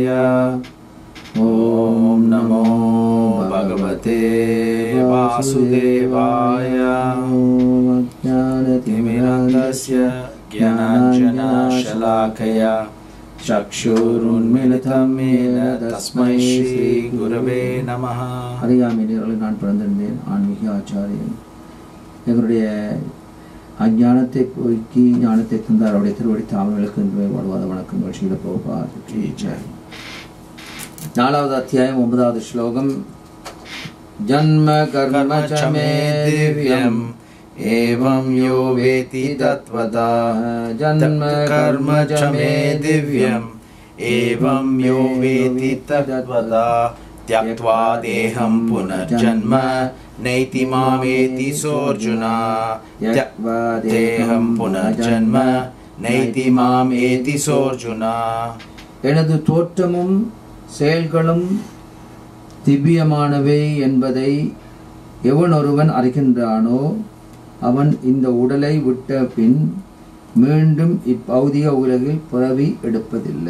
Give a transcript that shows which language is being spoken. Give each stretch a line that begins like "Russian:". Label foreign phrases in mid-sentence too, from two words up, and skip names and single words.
Sanskrit: ॐ नमो भगवते वासुदेवाय। ज्ञानतिमिरन्दस्य ज्ञानाञ्जनशलाकया चक्षुरुन्मिलितं येन तस्मै श्रीगुरवे நமः.
Tamil: அறியாமையிலே நான் பிறந்திருந்தேன். ஆன்மீக ஆச்சாரியன். எங்களுடைய அஞ்ஞானத்தை போக்கி ஞானத்தை தந்தார். அவருடைய திருவடி தாமர்களுக்கு என்று வாழ்வாத வணக்கம். நிகழ்ச்சியில போவார். நாலாவது அத்தியாயம் 9வது ஸ்லோகம்.
Sanskrit: जन्म कर्म च मे दिव्यम् एवं यो वेति तत्त्वता। जन्म कर्म च मे दिव्यम् एवं यो वेति तत्त्वता। त्यक्त्वा देहं पुनर्जन्म नैति मामेति सोऽर्जुना। त्यक्त्वा देहं पुनर्जन्म नैति मामेति सोऽर्जुना।
Tamil: எனது தோற்றமும் செயல்களும் திவ்யமானவை என்பதை எவன் ஒருவன் அறிகின்றானோ அவன் இந்த உடலை விட்ட பின் மீண்டும் இப்பௌதிக உலகில் பிறவி எடுப்பதில்லை.